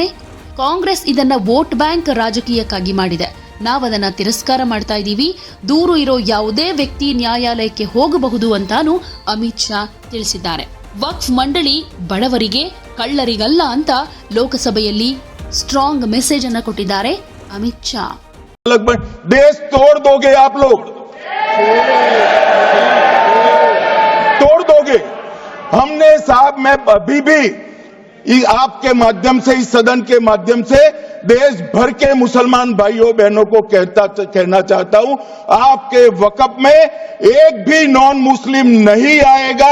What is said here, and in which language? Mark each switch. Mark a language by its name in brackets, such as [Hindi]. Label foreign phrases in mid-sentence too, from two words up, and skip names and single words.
[Kannada] ಕಾಂಗ್ರೆಸ್ ಇದನ್ನ [English] vote bank [Kannada] ರಾಜಕೀಯಕ್ಕಾಗಿ ಮಾಡಿದೆ. ನಾವದನ್ನ ತಿರಸ್ಕಾರ ಮಾಡ್ತಾ ಇದ್ದೀವಿ. ದೂರು ಇರೋ ಯಾವುದೇ ವ್ಯಕ್ತಿ ನ್ಯಾಯಾಲಯಕ್ಕೆ ಹೋಗಬಹುದು ಅಂತಾನೂ ಅಮಿತ್ ಶಾ ತಿಳಿಸಿದ್ದಾರೆ. ವಕ್ಫ್ ಮಂಡಳಿ ಬಡವರಿಗೆ, ಕಳ್ಳರಿಗಲ್ಲ ಅಂತ ಲೋಕಸಭೆಯಲ್ಲಿ [English] strong message [Kannada] ಅನ್ನ ಕೊಟ್ಟಿದ್ದಾರೆ ಅಮಿತ್ ಶಾ. [Hindi] देश तोड़ दोगे आप लोग, तोड़ दोगे। हमने साहब, मैं अभी भी आपके माध्यम से, इस सदन के माध्यम से देश भर के मुसलमान भाइयों बहनों को कहना चाहता हूं, आपके वक्फ में एक भी [English] non Muslim [Hindi] नहीं आएगा।